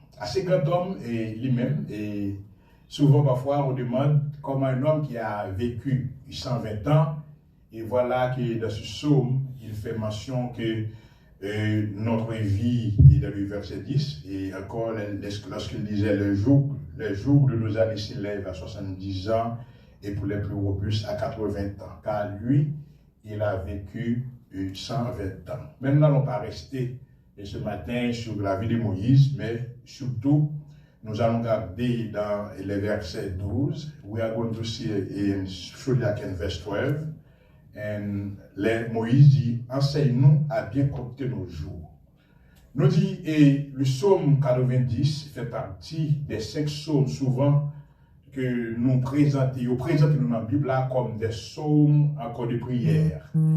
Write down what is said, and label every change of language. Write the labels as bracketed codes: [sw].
[fr] À ce grand homme lui-même, et souvent parfois on demande comment un homme qui a vécu 120 ans, et voilà que dans ce psaume, il fait mention que notre vie est dans le verset 10, et encore lorsqu'il disait le jour de nos années s'élève à 70 ans, et pour les plus robustes à 80 ans, car lui, il a vécu 120 ans. Mais nous n'allons pas rester ce matin sur la vie de Moïse, mais surtout, nous allons regarder dans les versets 12. [en] We are going to see in Shulyak in verse 12. And [fr] Moïse dit, enseigne-nous à bien compter nos jours. Nous dit, et le psaume 90 fait partie des 5 psaumes souvent que nous présentons dans la Bible là, comme des psaumes encore de prière.